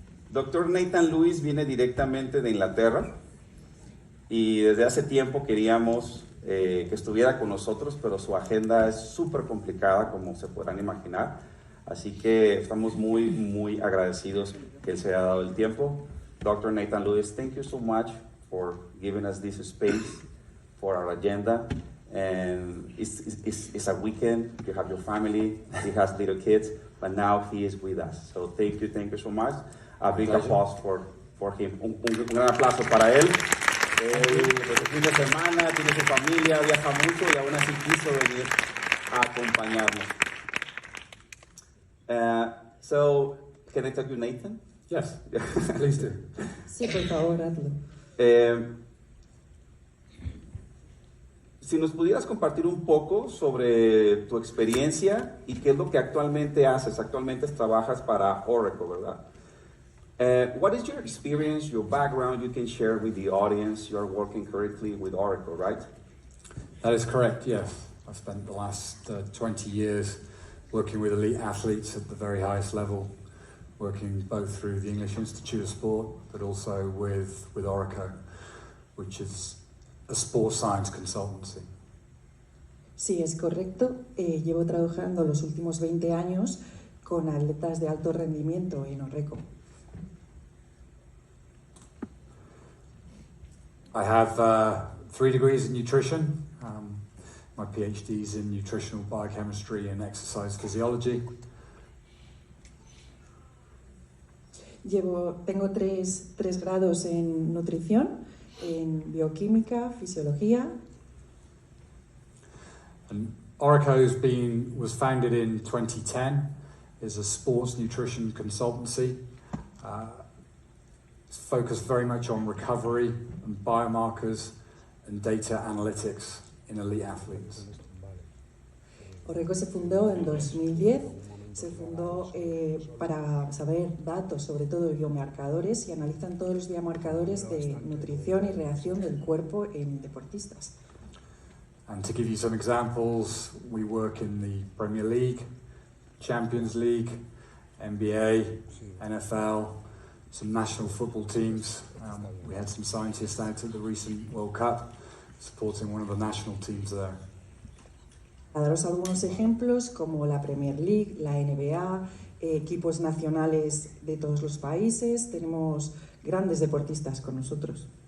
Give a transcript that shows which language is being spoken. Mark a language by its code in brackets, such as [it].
[es] Doctor Nathan Lewis viene directamente de Inglaterra y desde hace tiempo queríamos que estuviera con nosotros, pero su agenda es súper complicada, como se podrán imaginar. Así que estamos muy agradecidos que él se haya dado el tiempo. [en] Dr. Nathan Lewis, thank you so much for giving us this space for our agenda. And it's a weekend, you have your family, he has little kids, but now he is with us. So thank you so much. A big applause for him. [es] Un gran aplauso para él. Desde fin de semana, tiene su familia, viaja mucho y aún así quiso venir a acompañarnos. [en] So, can I talk to Nathan? Yes, please do. [es] Sí, por favor, hazlo. Si nos pudieras compartir un poco sobre tu experiencia y qué es lo que actualmente haces. Actualmente trabajas para Orreco, ¿verdad? [en] What is your experience, your background you can share with the audience? You are working currently with Orreco, right? That is correct, yes. I've spent the last 20 years working with elite athletes at the very highest level, working both through the English Institute of Sport, but also with Orreco, which is a sports science consultancy. [es] Sí, es correcto. Llevo trabajando los últimos 20 años con atletas de alto rendimiento en Orreco. [en] I have 3 degrees in nutrition. My PhD is in nutritional biochemistry and exercise physiology. [es] Tengo tres grados en nutrición, en bioquímica, fisiología. [en] And Orreco was founded in 2010. Is a sports nutrition consultancy. It's focused very much on recovery and biomarkers and data analytics in elite athletes. [es] Orreco se fundó en 2010. Se fundó para saber datos, sobre todo biomarcadores, y analizan todos los biomarcadores de nutrición y reacción del cuerpo en deportistas. [en] And to give you some examples, we work in the Premier League, Champions League, NBA, NFL, some national football teams. We had some scientists out at the recent World Cup supporting one of the national teams there. [es] A daros algunos ejemplos como la Premier League, la NBA, equipos nacionales de todos los países. Tenemos grandes deportistas con nosotros.